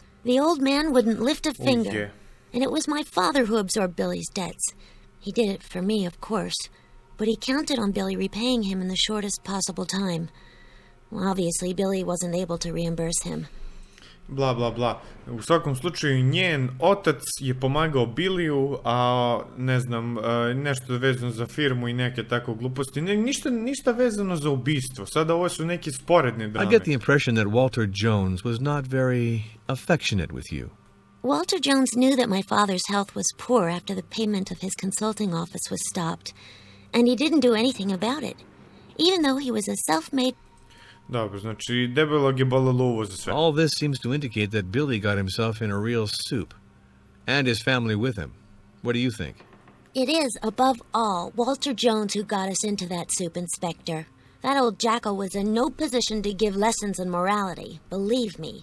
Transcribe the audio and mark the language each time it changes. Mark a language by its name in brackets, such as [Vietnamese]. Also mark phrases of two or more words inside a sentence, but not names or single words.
[English] The old man wouldn't lift a finger, and it was my father who absorbed Billy's debts. He did it for me, of course, but he counted on Billy repaying him in the shortest possible time. Well, obviously, Billy wasn't able to reimburse him. Bla, bla, bla. [Serbian] U svakom slučaju, njen otac je pomagao Billiju, a ne znam, nešto vezano za firmu i neke tako gluposti. Ništa vezano za ubistvo. Sada ovo su neke sporedne drame. [English] I get the impression that Walter Jones was not very affectionate with you. Walter Jones knew that my father's health was poor after the payment of his consulting office was stopped, and he didn't do anything about it, even though he was a self-made... [Serbian] Dobro, znači debelog je bolelo uvo za sve. [English] All this seems to indicate that Billy got himself in a real soup, and his family with him. What do you think? It is, above all, Walter Jones who got us into that soup, Inspector. That old jackal was in no position to give lessons in morality, believe me.